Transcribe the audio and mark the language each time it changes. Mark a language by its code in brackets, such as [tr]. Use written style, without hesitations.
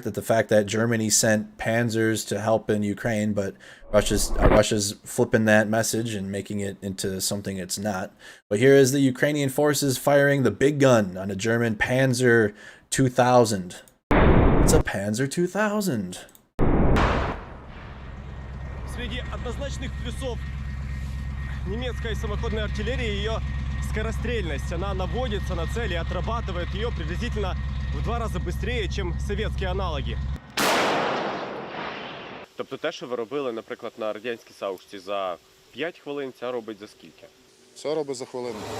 [en] That the fact that Germany sent Panzers to help in Ukraine, but Russia's flipping that message and making it into something it's not. But here is the Ukrainian forces firing the big gun on a German Panzer 2000. It's a Panzer 2000. [ru] Среди однозначных плюсов немецкой самоходной артиллерии ее скорострельность. Она наводится на цель и отрабатывает ее приблизительно в 2 рази быстрее, чем советські аналоги. [uk] Тобто те, що ви робили, наприклад, на радянській Саушці за 5 хвилин, ця робить за скільки? Це робить за хвилину.